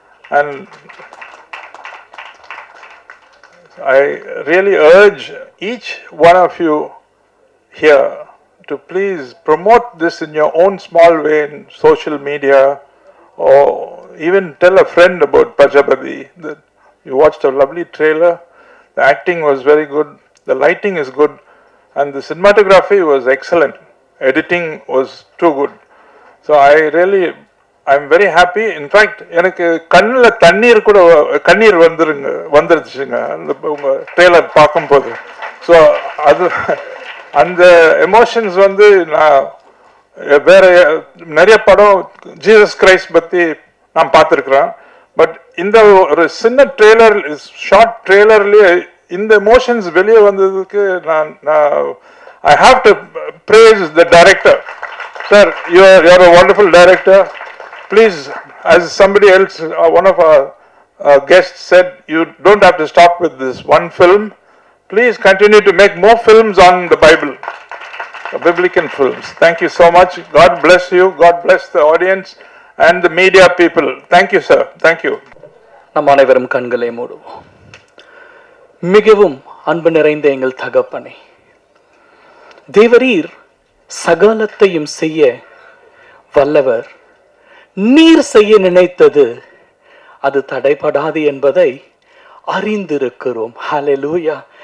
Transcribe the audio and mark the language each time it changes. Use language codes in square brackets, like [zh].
[en] And I really urge each one of you here to please promote this in your own small way in social media, or even tell a friend about Prajapati. You watched a lovely trailer. The acting was very good. The lighting is good. And the cinematography was excellent. Editing was too good. So I'm very happy. In fact, [ta] எனக்கு கண்ணில் கண்ணீர் வந்துருச்சுங்க உங்க trailer பார்க்கும்போது. So அது அந்த emotions நான் வேற நிறைய படம் ஜீசஸ் கிரைஸ்ட் பற்றி நான் பார்த்துருக்குறேன். பட் இந்த ஒரு சின்ன ட்ரெய்லர், ஷார்ட் ட்ரெய்லர்லேயே இந்த எமோஷன்ஸ் வெளியே வந்ததுக்கு நான் [en] I have to praise the director. Sir, you're a wonderful director. Please, as somebody else, one of our guests said, you don't have to stop with this one film. Please continue to make more films on the Bible, biblical films. Thank you so much. God bless you. God bless the audience and the media people. Thank you, sir. Thank you. [ta] நம் அனைவரும் கண்களை மூடுவோம். மிகவும் அன்பு நிறைந்த எங்கள் தகப்பனே, தேவரீர் சகலத்தையும் செய்ய வல்லவர். நீர் செய்ய நினைத்தது அது தடைபடாது என்பதை அறிந்திருக்கிறோம். ஹல்லேலூயா.